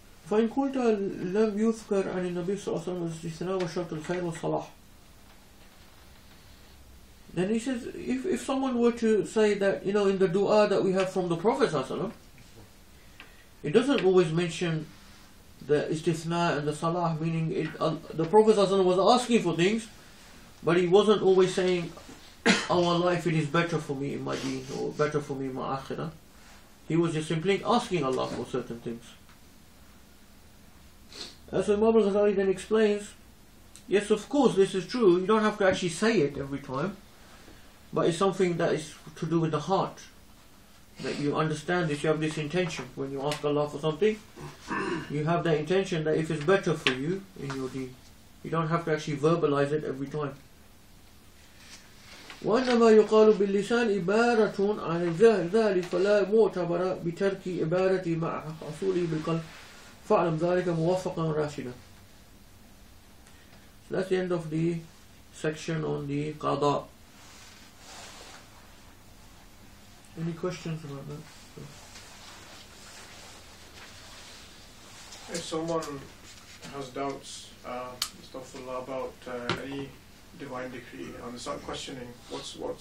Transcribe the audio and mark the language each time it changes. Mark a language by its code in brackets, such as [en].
[ar] فإن قلت لم يذكر عن النبي صلى الله عليه وسلم الاستثناء وشرط الخير والصلاح. [en] Then he says, if someone were to say that, in the dua that we have from the Prophet sallallahu alaihi wasallam, it doesn't always mention the istithna and the salah, meaning the Prophet sallallahu alaihi wasallam was asking for things, but he wasn't always saying, oh Allah, if it is better for me in my deen, or better for me in my akhirah. He was just simply asking Allah for certain things. So Imam al-Ghazali then explains, yes, of course this is true, you don't have to actually say it every time, but it's something that is to do with the heart, that you understand this, you have this intention. When you ask Allah for something, you have that intention that if it's better for you in your deen, you don't have to actually verbalize it every time. [ar] وإنما يقال باللسان عبارة عن ذلك فلا معتبر بترك عبارة مع حصوله بالقلب فاعلم ذلك موفقا راشدا. [en] So that's the end of the section on the qada. Any questions about that? If someone has doubts about any divine decree and start questioning what's